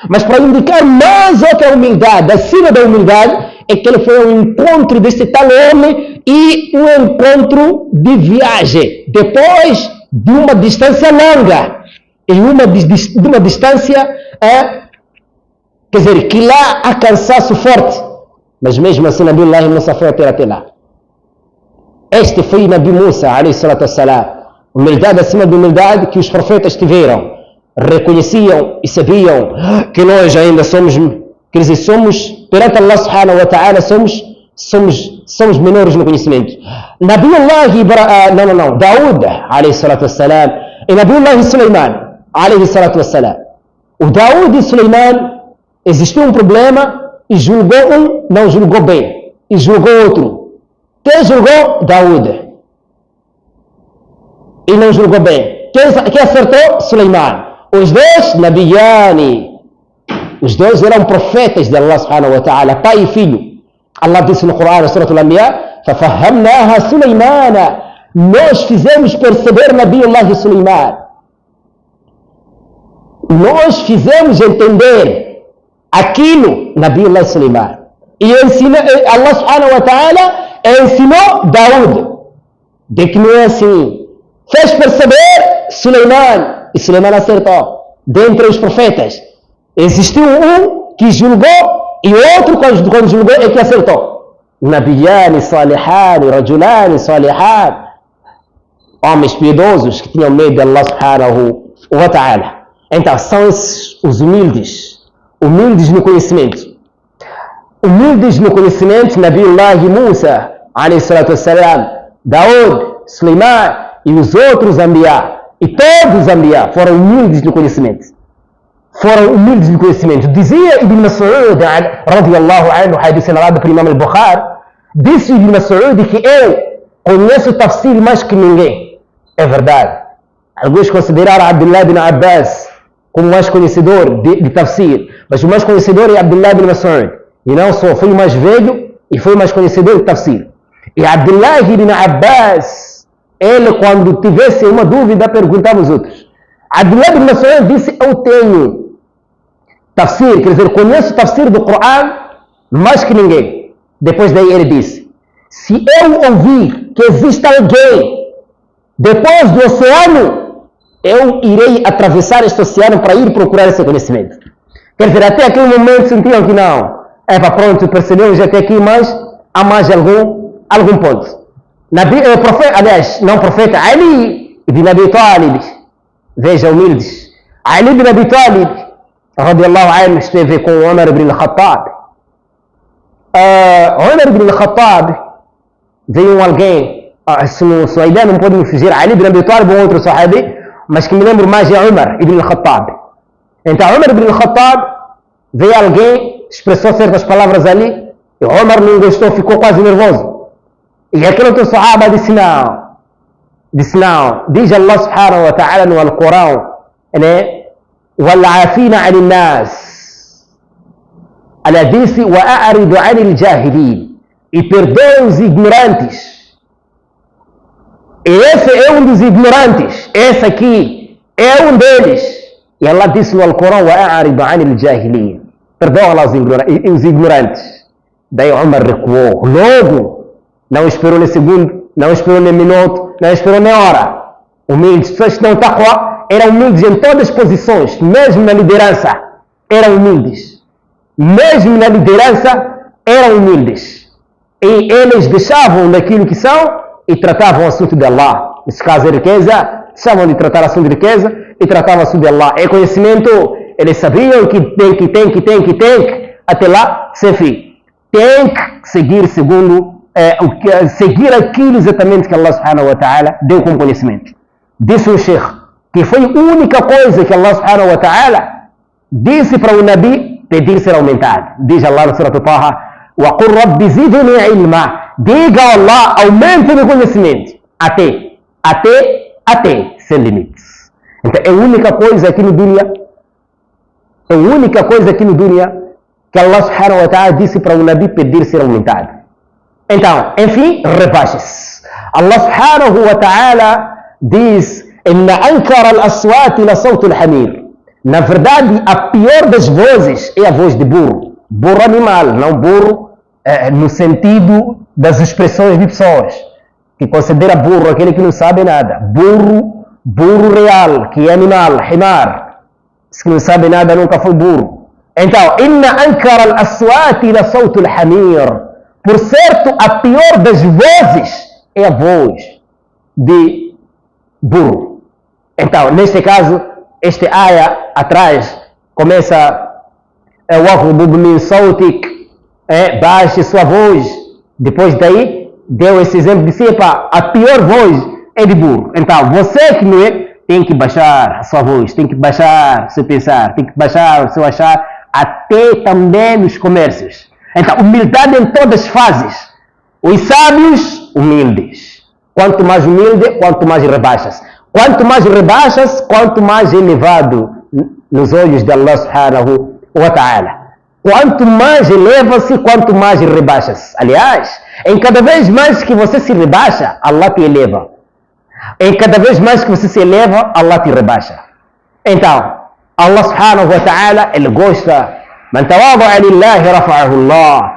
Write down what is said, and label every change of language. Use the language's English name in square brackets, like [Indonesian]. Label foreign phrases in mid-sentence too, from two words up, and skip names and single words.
[Portuguese] Mas para indicar mais outra humildade, acima da humildade, é que ele foi ao encontro desse tal homem e um encontro de viagem, depois de uma distância longa, e de uma distância, quer dizer, que lá há cansaço forte, mas mesmo assim Nabi Allah Musa foi até lá. Este foi Nabi Musa, [Arabic] عليه الصلاة والسلام, [Portuguese] humildade acima de humildade que os profetas tiveram, reconheciam e sabiam que nós ainda somos, quer dizer, somos, perante Allah [Arabic] سبحانه وتعالى, [Portuguese] somos menores no conhecimento. Nabi Allah, Daud, [Arabic] عليه الصلاة والسلام, [Portuguese] e Nabi Allah Sulaiman, [Arabic] عليه الصلاة والسلام. [Portuguese] O Daud e Sulaiman, existiu um problema e julgou um, não julgou bem, e julgou outro. Quem julgou? Daud. E não julgou bem. Quem acertou? Sulaiman. Os dois, Nabiyani. Os dois eram profetas de Allah [Arabic] سبحانه وتعالى, [Portuguese] pai e filho. Allah disse no Corão, na Surah Al-Anbiya, [Arabic] فَفَهَّمْنَاهَا سُلَيْمَانَ. [Portuguese] Nós fizemos perceber Nabi Allah Sulaiman. Nós fizemos entender aquilo, Nabi Allah Sulaiman. E Allah [Arabic] سبحانه وتعالى [Portuguese] ensinou Daud de que não é assim. Fez perceber Sulaiman, e Sulaiman acertou. Dentre os profetas existiu um que julgou e outro quando julgou é que acertou. [Arabic] نبيان صالحان، رجلان صالحان, [Portuguese] homens piedosos que tinham medo de Allah [Arabic] سبحانه وتعالى. [Portuguese] Então são esses os humildes no conhecimento. Humildes no conhecimento, Nabiullah Musa, [Arabic] عليه الصلاة والسلام, [Portuguese] Daud, Sulaiman e os outros Anbiya, e todos os Anbiya foram humildes no conhecimento. Foram humildes no conhecimento. Dizia Ibn Mas'ud, [Arabic] رضي الله عنه, [Portuguese] hadith narrado por Imam al-Bukhari, disse Ibn Mas'ud que eu conheço o tafsir mais que ninguém. É verdade. Alguns consideraram Abdullah bin Abbas como o mais conhecedor de tafsir, mas o mais conhecedor é Abdullah bin Mas'ud. E não só, foi o mais velho e foi o mais conhecedor de tafsir. E Abdullah bin Abbas, ele quando tivesse uma dúvida perguntava aos outros. Abdullah bin Mas'ud disse, eu tenho tafsir, quer dizer, conheço o tafsir do Coran mais que ninguém. Depois daí ele disse, se eu ouvir que existe alguém depois do oceano, eu irei atravessar este oceano para ir procurar esse conhecimento. Quer dizer, até aquele momento sentiam que não. Pronto, percebemos até aqui, mas há mais algum ponto. Ali ibn Abi Talib, veja, humildes. Ali ibn Abi Talib, [Arabic] رضي الله عنه, [Portuguese] esteve com Umar ibn al-Khattab. Umar ibn al-Khattab, veio alguém, se a ideia não pode me fugir, Ali ibn Abi Talib ou outro sahabi, mas que me lembro mais é Umar ibn al-Khattab. Então, Umar ibn al-Khattab, veio alguém, expressou certas palavras ali, e Umar não gostou, ficou quase nervoso. E aquele outro sahaba disse não. Diz Allah [Arabic] سبحانه وتعالى [Portuguese] no Al-Quran, né? [Arabic] وَالْعَافِينَ عَنِ النَّاسِ. [Portuguese] Ela disse [Arabic] وَأَعْرِضُ عَنِ الْجَاهِلِينَ. [Portuguese] E perdoa os ignorantes. E esse é um dos ignorantes. Esse aqui é um deles. E Allah disse no Al-Quran [Arabic] وَأَعْرِضُ عَنِ الْجَاهِلِينَ. [Portuguese] Perdoa lá os ignorantes. Daí Umar recuou. Logo, não esperou nem segundo, não esperou nem minuto, não esperou nem hora. Humildes, pessoas que não taqwa, eram humildes em todas as posições, mesmo na liderança, eram humildes. Mesmo na liderança, eram humildes. E eles deixavam daquilo que são e tratavam o assunto de Allah. Nesse caso, a riqueza, deixavam de tratar o assunto de riqueza e tratavam o assunto de Allah. É conhecimento, eles sabiam que tem, até lá, sem fim. Tem que seguir segundo seguir aquilo exatamente que Allah [Arabic] سبحانه وتعالى [Portuguese] deu como conhecimento. Disse o Sheikh que foi a única coisa que Allah [Arabic] سبحانه وتعالى [Portuguese] disse para o Nabi pedir ser aumentado. Diz Allah no Surah Taha, [Arabic] وَقُلْ رَبِّ زِدْنِي عِلْمًا. [Portuguese] Diga a Allah, aumente o conhecimento. Até, sem limites. Então, é a única coisa aqui no dunya, que Allah [Arabic] سبحانه وتعالى [Portuguese] disse para o Nabi pedir ser aumentado. Então, enfim, rebaixe-se. Allah [Arabic] سبحانه وتعالى [Portuguese] diz: [Arabic] "إن أنكر الأصوات لصوت الحمير." [Portuguese] Na verdade, a pior das vozes é a voz de burro. Burro animal, não burro no sentido das expressões de pessoas, que considera burro aquele que não sabe nada. Burro real, que é animal, himar. Se não sabe nada, nunca foi burro. Então, [Arabic] إن أنكر الأصوات لصوت الحمير. [Portuguese] Por certo, a pior das vozes é a voz de burro. Então, neste caso, este aya atrás começa [Arabic] واغضض من صوتك, [Portuguese] baixe sua voz. Depois daí, deu esse exemplo de ser a pior voz é de burro. Então, você que não é, tem que baixar a sua voz, tem que baixar o seu pensar, tem que baixar o seu achar, até também nos comércios. Então, humildade em todas as fases. Os sábios, humildes. Quanto mais humilde, quanto mais rebaixas. Quanto mais rebaixas, quanto mais elevado nos olhos de Allah [Arabic] سبحانه وتعالى. [Portuguese] Quanto mais eleva-se, quanto mais rebaixas. Aliás, em cada vez mais que você se rebaixa, Allah te eleva. Em cada vez mais que você se eleva, Allah te rebaixa. Então, [Arabic] الله سبحانه وتعالى, [Portuguese] Ele gosta. [Arabic] من تواضع لله رفعه الله.